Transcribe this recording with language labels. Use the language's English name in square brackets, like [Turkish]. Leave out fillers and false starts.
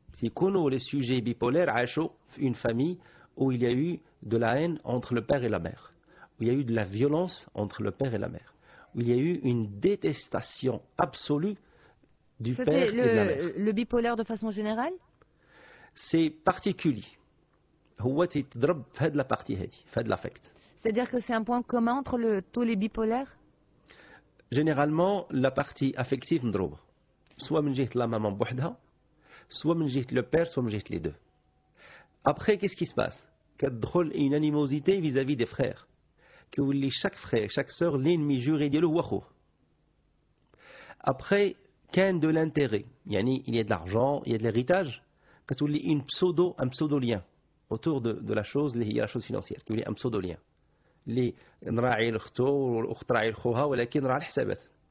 [French] Si les sujets bipolaires [Arabic] عاشوا [French] une famille où il y a eu de la haine entre le père et la mère, où il y a eu de la violence entre le père et la mère, où il y a eu une détestation absolue du père et de la mère. Le bipolaire de façon générale? C'est particulier. [Arabic] هو تيتضرب في هذه [French] la partie [Arabic] هذه في هذه [French] l'affect. C'est-à-dire que c'est un point commun entre tous les bipolaires? Généralement, la partie affective [Arabic] مضروبة. [French] Soit [Arabic] من جهة [French] la maman [Arabic] بوحدها, [French] soit من جهة le père, soit من جهة les deux. Après, qu'est-ce qui se passe? [Arabic] كتدخل [French] une animosité vis-à-vis des frères. [Arabic] كيولي [French] chaque frère, chaque sœur l'ennemi juré [Arabic] ديالو هو خوه. [French] Après, [Arabic] كان [French] de l'intérêt. [Arabic] يعني [French] il y a de l'argent, il y a de l'héritage. [Arabic] كتولي [French] un pseudo-lien autour de la chose [Arabic] اللي هي [French] la chose financière. [Arabic] كيولي [French] un pseudo-lien. [Arabic] اللي نراعي لختو والاخت تراعي لخوها ولكن راه الحسابات.